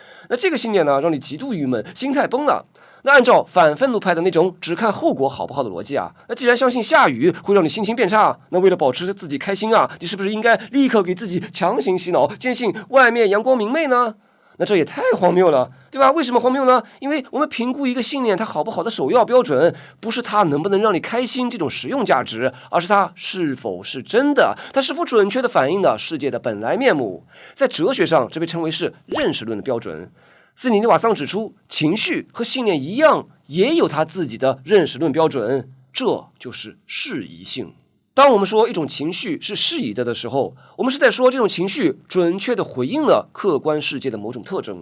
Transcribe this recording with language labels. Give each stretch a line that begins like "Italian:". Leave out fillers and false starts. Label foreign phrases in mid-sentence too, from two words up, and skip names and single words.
Chinese: 那這個信念呢，讓你極度鬱悶，心態崩了。那按照反憤怒派的那種只看後果好不好的邏輯啊，那既然相信下雨會讓你心情變差，那為了保持自己開心啊，你是不是應該立刻給自己強行洗腦，堅信外面陽光明媚呢？那這也太荒謬了，對吧？為什麼荒謬呢？因為我們評估一個信念它好不好的首要標準，不是它能不能讓你開心這種實用價值，而是它是否是真的，它是否準確地反映了世界的本來面目。在哲學上，這被稱為是認識論的標準。斯里尼瓦桑指出，情緒和信念一樣，也有它自己的認識論標準，這就是適宜性。當我們說一種情緒是適宜的時候，我們是在說這種情緒準確地回應了客觀世界的某種特徵。